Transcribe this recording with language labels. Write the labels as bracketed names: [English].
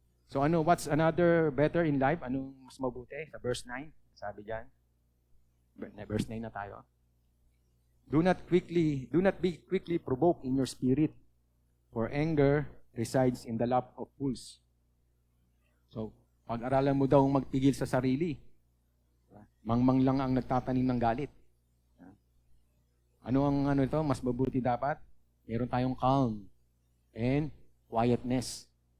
[English] So what's another better in life? [Filipino] Anong mas mabuti? Sa verse 9, sabi diyan. Verse 9 na tayo. [English] Do not be quickly provoked in your spirit, for anger resides in the lap of fools. [Filipino] So, pag-aralan mo daw magpigil sa sarili. Mangmang lang ang nagtatanim ng galit. Ano ang ito? Mas mabuti dapat? Meron tayong [English] calm and quietness.